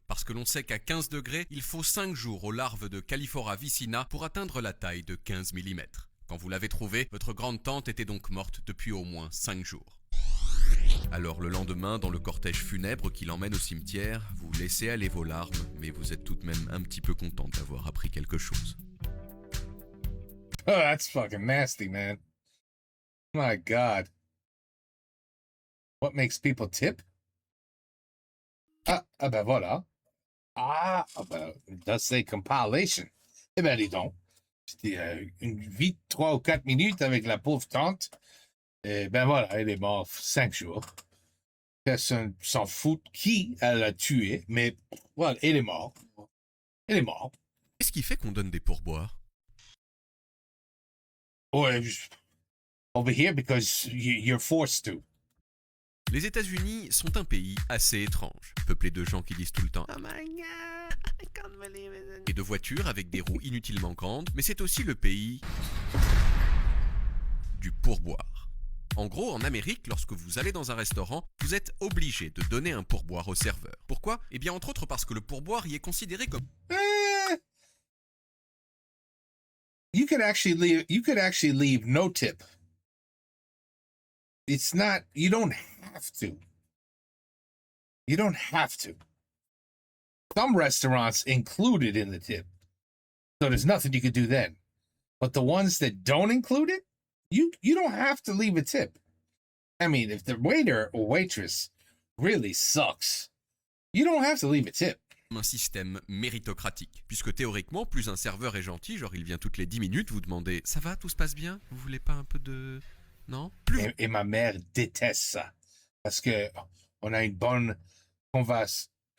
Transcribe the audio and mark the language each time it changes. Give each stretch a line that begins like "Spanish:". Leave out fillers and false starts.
French: Parce que l'on sait qu'à 15 degrés, il faut 5 jours aux larves de Calliphora vicina pour atteindre la taille de 15 mm. Quand vous l'avez trouvée, votre grande-tante était donc morte depuis au moins 5 jours. Alors le lendemain, dans le cortège funèbre qui l'emmène au cimetière, vous laissez aller vos larmes, mais vous êtes tout de même un petit peu content d'avoir appris quelque chose.
English: Oh, that's fucking nasty, man. My God. What makes people tip?
French: Ah ben voilà.
English: Ben, it does say compilation.
French: Eh ben, dis donc. C'était une vie de 3 ou 4 minutes avec la pauvre tante. Et ben voilà, elle est morte 5 jours. Personne s'en fout qui elle a tué, mais voilà, elle est morte. Elle est morte. Qu'est-ce qui fait qu'on donne des pourboires? Ouais,
English: over here because you're forced to.
French: Les États-Unis sont un pays assez étrange, peuplé de gens qui disent tout le temps
English: "Oh my god, I can't believe it"
French: et de voitures avec des roues inutilement grandes, mais c'est aussi le pays du pourboire. En gros, en Amérique, lorsque vous allez dans un restaurant, vous êtes obligé de donner un pourboire au serveur. Pourquoi? Eh bien, entre autres parce que le pourboire y est considéré comme
English: You could actually leave no tip. It's not, you don't have to. You don't have to. Some restaurants include it in the tip. So there's nothing you could do then. But the ones that don't include it, you don't have to leave a tip. I mean, if the waiter or waitress really sucks, you don't have to leave a tip.
French: un système méritocratique. Puisque théoriquement, plus un serveur est gentil, genre il vient toutes les 10 minutes vous demander "Ça va, tout se passe bien? Vous voulez pas un peu de... Non?" Plus Et ma mère déteste ça. Parce que on a une bonne conversation.